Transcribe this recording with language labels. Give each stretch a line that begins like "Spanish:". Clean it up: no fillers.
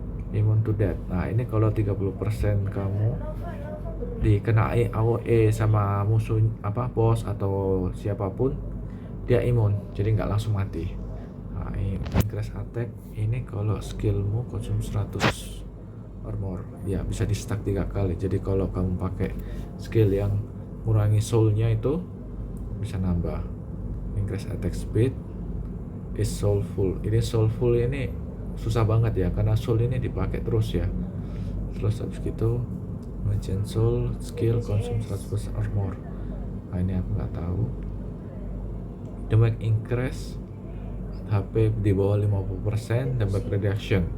English: Immune to death.
Indonesian: Nah, ini kalau 30% kamu dikenai AOE sama musuh bos atau siapapun, dia imun, jadi nggak langsung mati. Nah, ini increase attack ini kalau skillmu konsum 100 armor, ya bisa di stack 3 kali. Jadi kalau kamu pakai skill yang mengurangi soulnya itu bisa nambah.
English: Increase attack speed is soulful.
Indonesian: Ini soulful ini susah banget ya, karena soul ini dipakai terus ya. Terus habis gitu Merchant soul skill konsum 100% armor. Nah ini aku nggak tahu.
English: Damage increase HP
Indonesian: di bawah
English: 50%, damage reduction.